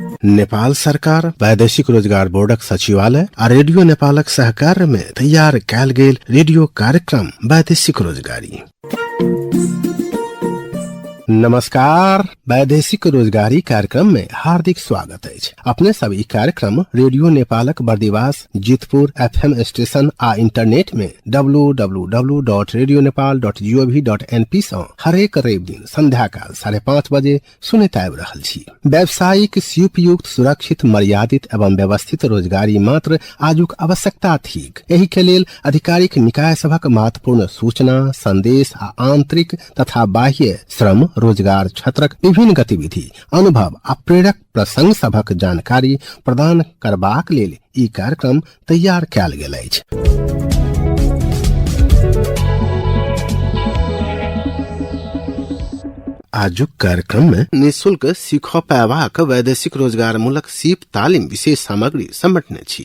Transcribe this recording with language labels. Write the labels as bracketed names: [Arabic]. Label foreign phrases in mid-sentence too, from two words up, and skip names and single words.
[Maithili] नेपाल सरकार वैदेशिक रोजगार बोर्डक सचिवालय आ रेडियो नेपालक सहकार में तैयार कयल गेल रेडियो कार्यक्रम वैदेशिक रोजगारी। नमस्कार, वैदेशिक रोजगारी कार्यक्रम में हार्दिक स्वागत है। अपने सब ई कार्यक्रम रेडियो नेपालक बर्दिवास जितपुर FM स्टेशन आ इंटरनेट में www.radionepal.gov.np से हरेक रवि दिन संध्या काल 5:30 बजे सुनैत आबि रहल छी। व्यावसायिक उपयुक्त सुरक्षित मर्यादित एवं व्यवस्थित रोजगारी मात्र आजुक आवश्यकता थिक। एहि के लेल आधिकारिक निकाय सभक महत्वपूर्ण सूचना संदेश आ आंतरिक तथा बाह्य श्रम रोजगार क्षेत्रक विभिन्न गतिविधि अनुभव आ प्रेरक प्रसंग सभक जानकारी प्रदान करबाक लेल ई कार्यक्रम तैयार कयल गेल अछि। आजुक कार्यक्रम में निःशुल्क सीख पायबाक वैदेशिक रोजगार मूलक सीप तालीम विशेष सामग्री समेटने छी।